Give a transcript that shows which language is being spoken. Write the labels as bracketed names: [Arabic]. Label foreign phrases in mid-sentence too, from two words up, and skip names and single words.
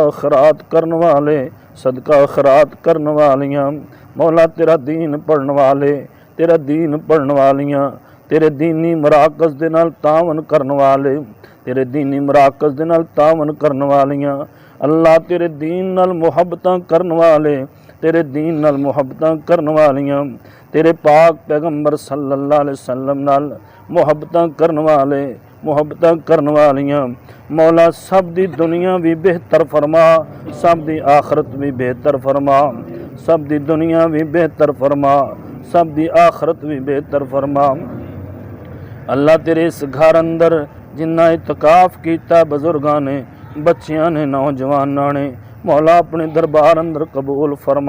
[Punjabi] خیرات کرن والے، صدقہ خیرات کرن والیاں، مولا تیرا دین پڑھن والے، تیرا دین پڑھن والیاں، تیرے دینی مراکز دے نال تعاون کرن والے، تیرے دینی مراکز دے نال تعاون کرن والیاں، اللہ تیرے دین نال محبتاں کرن والے، تیرے دین نال محبتاں کرن والیاں، تیرے پاک پیغمبر [Arabic] صلى الله عليه وسلم [Punjabi] نال محبتاں کرن والے، محبتاں کرن والیاں، مولا سب دی دنیا بھی بہتر فرما، سب دی آخرت بھی بہتر فرما، سب دی دنیا بھی بہتر فرما، سب دی آخرت بھی بہتر فرما. اللہ تیرے اس گھر اندر جنہاں اعتکاف کیا بزرگاں نے، بچیاں نے، نوجواناں نے، مولا اپنے دربار اندر قبول فرما.